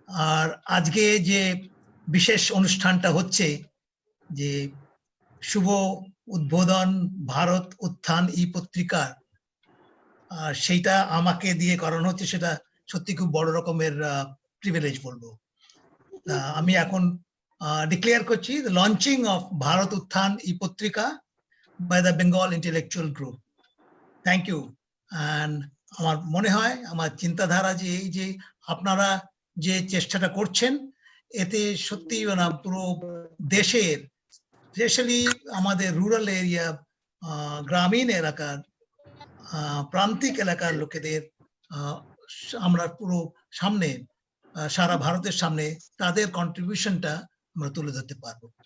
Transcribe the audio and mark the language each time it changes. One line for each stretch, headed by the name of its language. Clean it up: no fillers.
Bangla: আর আজকে যে বিশেষ অনুষ্ঠানটা হচ্ছে, যে শুভ উদ্বোধন ভারত উত্থান ই পত্রিকার, সেইটা আমাকে দিয়ে করানো হচ্ছে, সেটা সত্যি খুব বড় রকমের প্রিভিলেজ বলবো। আমি এখন ডিক্লেয়ার করছি
English: the launching of Bharat Utthan e-Patrika by the Bengal Intellectual Group. Thank you.
Bangla: And আমার মনে হয়, আমার চিন্তাধারা যে এই যে আপনারা যে চেষ্টাটা করছেন, এতে সত্যি না পুরো দেশের, স্পেশালি আমাদের রুরাল এরিয়া, গ্রামীণ এলাকার, প্রান্তিক এলাকার লোকেদের আমরা পুরো সামনে, সারা ভারতের সামনে তাদের কন্ট্রিবিউশনটা আমরা তুলে ধরতে পারবো।